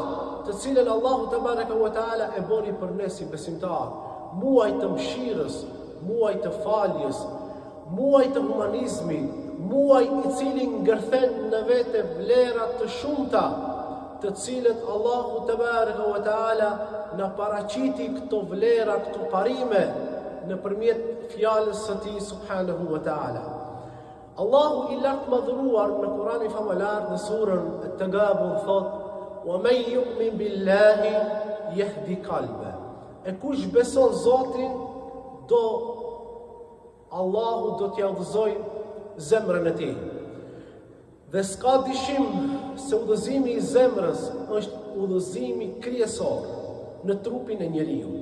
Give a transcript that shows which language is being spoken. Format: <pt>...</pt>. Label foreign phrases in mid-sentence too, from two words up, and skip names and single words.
<sq>të cilën Allahu</sq> <ar>تبارك وتعالى</ar> <sq>e boni për ne si besimtar, muaj të mëshirës, muaj të faljes, muaj të humanizmit, muaj i cili ngërthen në vete vlera të shumta, të cilët Allahu</sq> <ar>تبارك وتعالى</ar> <sq>na paraqiti këto vlera, këto parime nëpërmjet fjalës së Tij</sq> <ar>سبحانه وتعالى.</ar> <sq>Allahu i lartë madhëruar në Kur'anin famëlar në surën At-Tagabun thotë:</sq> <ar>وَمَنْ يُؤْمِنْ بِاللَّهِ يَهْدِ قَلْبَهُ.</ar> <sq>E kush beson Zotin, Allahu do t'ja udhëzoj zemrën e tij. Dhe s'ka dyshim se udhëzimi i zemrës është udhëzimi kryesor në trupin e njeriut.</sq>